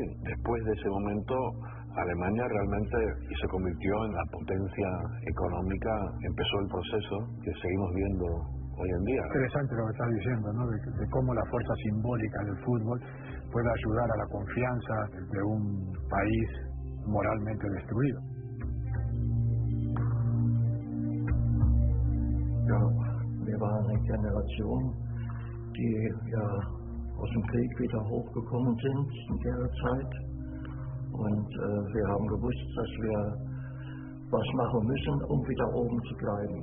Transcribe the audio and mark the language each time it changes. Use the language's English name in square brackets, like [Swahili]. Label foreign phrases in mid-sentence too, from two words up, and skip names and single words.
[Spanish] Después de ese momento, Alemania realmente se convirtió en la potencia económica, empezó el proceso que seguimos viendo hoy en día. Interesante lo que estás diciendo, ¿no? De cómo la fuerza simbólica del fútbol puede ayudar a la confianza de un país moralmente destruido. [German] Ja, wir waren eine Generation, die aus dem Krieg wieder hochgekommen sind in der Zeit. Und wir haben gewusst, dass wir was machen müssen, um wieder oben zu bleiben.